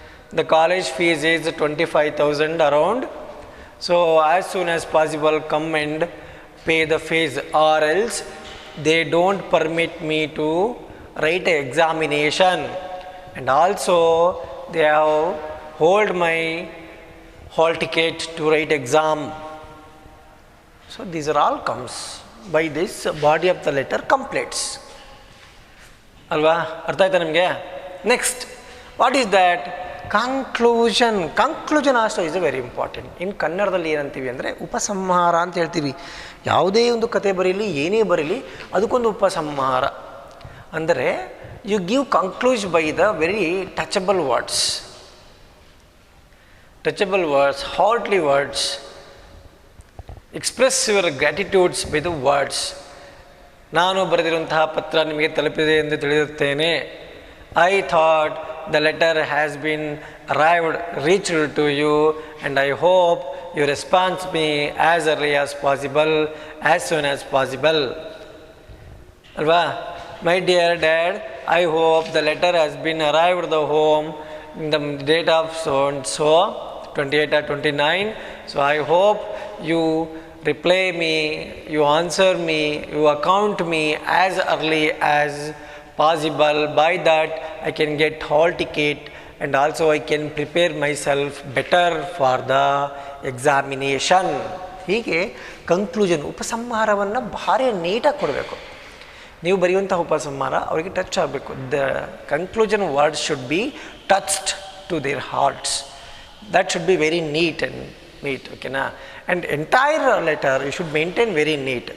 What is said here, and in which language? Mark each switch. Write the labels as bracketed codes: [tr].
[en] The college fees is 25,000 around. So as soon as possible come and pay the fees, or else they don't permit me to write an examination, and also they have hold my hall ticket to write exam. So these are all comes by this body of the letter completes. [kn] Alva, ಅರ್ಥ ಆಯ್ತಾ ನಿಮಗೆ? [en] Next, what is that? Conclusion. Conclusion also is very important. [kn] ಇನ್ನು ಕನ್ನಡದಲ್ಲಿ ಏನಂತೀವಿ ಅಂದರೆ ಉಪಸಂಹಾರ ಅಂತ ಹೇಳ್ತೀವಿ. ಯಾವುದೇ ಒಂದು ಕತೆ ಬರೀಲಿ, ಏನೇ ಬರೀಲಿ, ಅದಕ್ಕೊಂದು ಉಪಸಂಹಾರ. [en] ಅಂದರೆ you give conclusion by the very touchable words. Touchable words, heartly words. Express your gratitudes by the words. [kn] ನಾನು ಬರೆದಿರುವಂತಹ ಪತ್ರ ನಿಮಗೆ ತಲುಪಿದೆ ಎಂದು ತಿಳಿಯುತ್ತೇನೆ. [en] I thought the letter has been reached to you, and I hope you respond me as early as possible, as soon as possible. Alva, my dear dad, I hope the letter has been arrived the home in the date of so and so, 28 or 29. So I hope you reply me, you answer me, you account me as early as possible. By that I can get hall ticket, and also I can prepare myself better for the examination. [kn] ಹೀಗೆ conclusion, ಉಪಸಂಹಾರವನ್ನು ಭಾರಿ ನೀಟಾಗಿ ಕೊಡಬೇಕು. ನೀವು ಬರೆಯುವಂಥ ಉಪಸಂಹಾರ ಅವರಿಗೆ touch ಆಗಬೇಕು. [en] The conclusion words should be touched to their hearts. That should be very neat and neat. ಓಕೆನಾ? And entire letter you should maintain very neat.